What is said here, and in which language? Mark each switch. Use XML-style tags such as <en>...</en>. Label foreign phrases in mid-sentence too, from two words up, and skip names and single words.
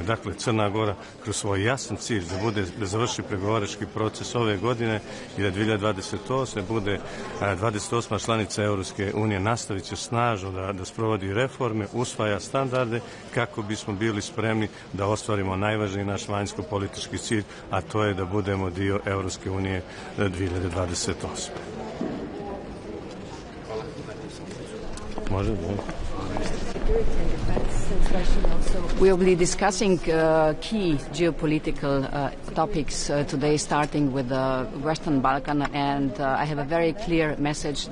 <sr>Dakle, Crna Gora kroz svoj jasan cilj da završi pregovarački proces ove godine i da 2028. bude 28. članica Evropske unije, nastavit će snažno da sprovodi reforme, usvaja standarde kako bismo bili spremni da ostvarimo najvažniji naš vanjsko-politički cilj, a to je da budemo dio Evropske unije 2028.</sr> <en>We will be discussing key geopolitical topics today, starting with the Western Balkan, and I have a very clear message.</en>